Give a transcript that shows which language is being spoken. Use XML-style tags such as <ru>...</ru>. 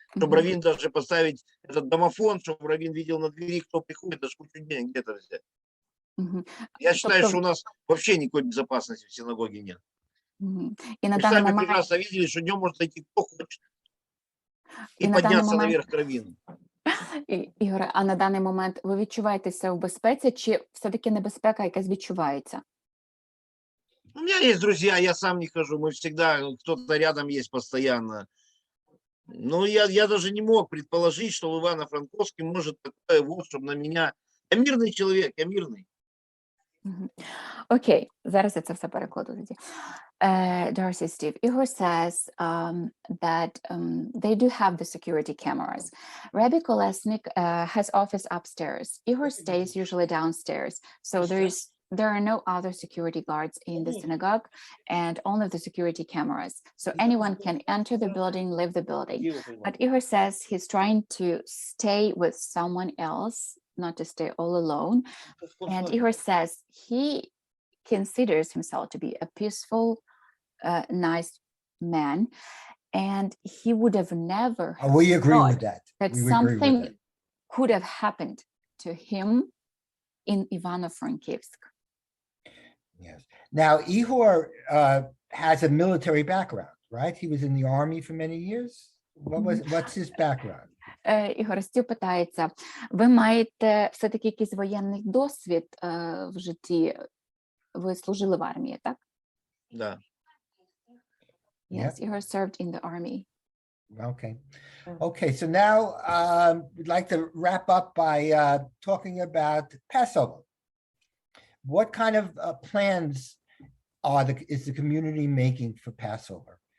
<ru>Чтобы раввин даже поставить этот домофон, чтобы раввин видел на двери, кто приходит, даже кучу денег где-то взять. Я считаю, что у нас вообще никакой безопасности в синагоге нет.</ru> <uk>І на</uk> <ru>Вы</ru> <uk>даний</uk> <ru>сами</ru> <uk>момент...</uk> <ru>прекрасно видели, что днем может зайти кто хочет и подняться наверх к раввину.</ru> <uk>Ігоре, а на даний момент ви відчуваєтеся в безпеці, чи все-таки небезпека якась відчувається?</uk> <ru>У меня есть друзья, я сам не хожу, мы всегда, кто-то рядом есть постоянно. Но я даже не мог предположить, что в Ивано-Франковске может такое вот, чтобы на меня... Я мирный человек, я мирный.</ru> <uk>Окей, зараз я це все перекладу тоді.</uk> <en>Darcy, Steve, Igor says that they do have the security cameras. Rabbi Kolesnik has office upstairs. Igor stays usually downstairs. So there are no other security guards in the synagogue and only the security cameras. So anyone can enter the building, leave the building. But Igor says he's trying to stay with someone else, not to stay all alone. And Igor says he considers himself to be a peaceful, nice man, and he would have never we agree with that. That something could have happened to him in Ivano-Frankivsk. Yes. Now, Igor has a military background, right? He was in the army for many years. What's his background?</en> <uk>Ігор, Стів питається, ви маєте все-таки якийсь воєнний досвід в житті? Ви служили в армії, так?</uk> <ru>Да.</ru> <en>Yes, Igor served in the army. Okay. Okay, so now we'd like to wrap up by talking about Passover. What kind of plans is the community making for Passover?</en>